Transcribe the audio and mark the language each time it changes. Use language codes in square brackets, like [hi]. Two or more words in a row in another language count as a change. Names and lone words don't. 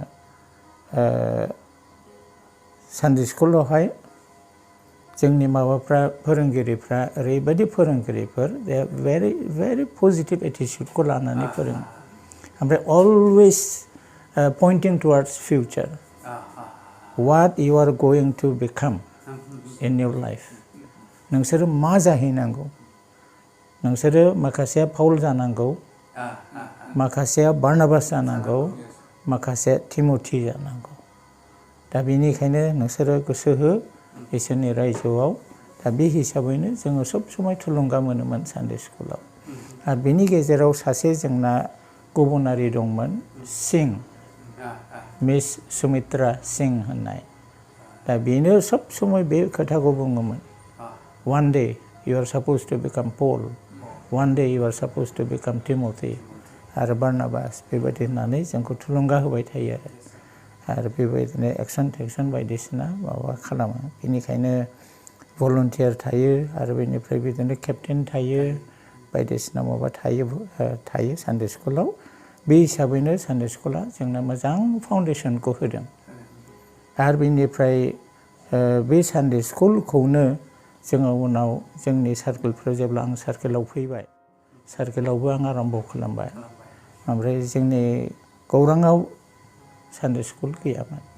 [brx] सानडे स्कुलावहाय जोंनि माबाफ्रा फोरोंगिरिफ्रा ओरैबायदि फोरोंगिरिफोर [en] the very very positive [brx] एटिट्युडखौ लानानै फोरोङो ओमफ्राय [en] always pointing towards future what you are going to become in your life [brx] नोंसोरो मा जाहैनांगौ नोंसोरो माखासेया पाउल जानांगौ माखासेया बार्नाबास जानांगौ माखासे तिमथि जानांगौ दा बेनिखायनो नोंसोरो गोसो हो इसोरनि रायजोआव दा बे हिसाबैनो जोङो [hi] सब समाय [brx] थुलुंगा मोनोमोन सानडे स्कुलाव आरो बेनि गेजेराव सासे जोंना गुबुनारि दंमोन सिं [en] मिस सुमित्रा सिं [brx] होननाय दा बेनो [hi] सब समय [brx] बे खोथाखौ बुङोमोन [en] one day you are supposed to become Paul one day you are supposed to become Timothy [brx] आरो बार्नाबास बेबायदि होननानै जोंखौ थुलुंगा होबाय थायो आरो बेबायदिनो एक्सन बायदिसिना माबा खालामो बेनिखायनो भलन्टियार थायो आरो बेनिफ्राय बिदिनो केप्टेन थायो बायदिसिना माबा थायो सानडे स्कुलाव बे हिसाबैनो सानडे स्कुला जोंनो मोजां फाउन्डेसनखौ होदों आरो बेनिफ्राय बे सानडे स्कुलखौनो जोङो उनाव जोंनि सार्केलफ्राव जेब्ला आं सार्केलाव फैबाय सार्केलावबो आं आरम्भ खालामबाय ओमफ्राय जोंनि गौराङाव सानडे स्कुल गैयामोन